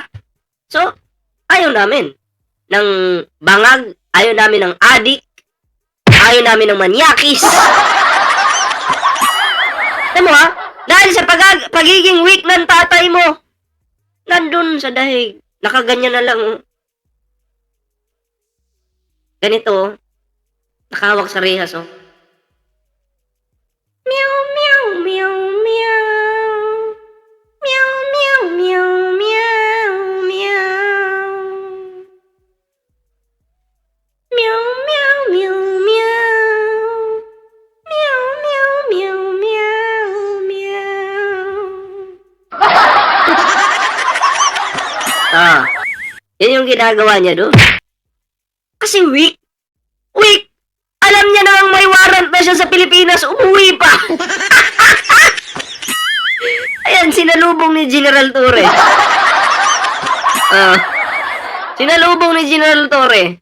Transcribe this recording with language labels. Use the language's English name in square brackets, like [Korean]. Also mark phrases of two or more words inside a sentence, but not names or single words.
[Filipino] So, ayaw namin ng bangag, ayaw namin ng adik, ayaw namin ng manyakis. Alam mo ha? Dahil sa pagiging weak ng tatay mo, nandun sa dahig, nakaganyan na lang. Ganito, nakahawak sa rehas, oh. Meow, meow, meow, meow. Meow, meow, meow, meow, meow. Meow, meow, meow, meow. Meow, meow, meow, meow, meow. Yan yung ginagawa niya doon. Kasi weak. Weak. Alam niya na may warrant na siya sa Pilipinas, umuwi pa. Ayan, sinalubong ni General Torre. Sinalubong ni General Torre.